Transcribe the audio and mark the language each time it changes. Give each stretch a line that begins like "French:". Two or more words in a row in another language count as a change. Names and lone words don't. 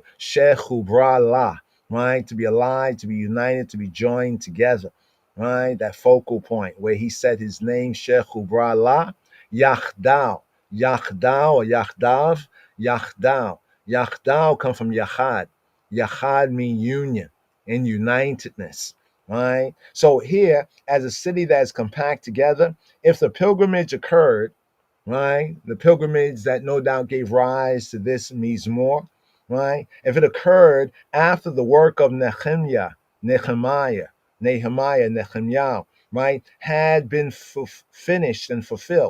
Hebrew: שחוברה לה, right?
English: To be alive, to be united, to be joined together, right? That focal point where he said his name,
Hebrew: שחוברה לה, יחדו. Yachdal or Yachdav, Yachdal.
English: Yachdal come from Yachad. Yachad mean union and unitedness, right? So here, as a city that is compact together, if the pilgrimage occurred, right, the pilgrimage that no doubt gave rise to this Mizmor, right, if it occurred after the work of Nehemiah, right, had been finished and fulfilled.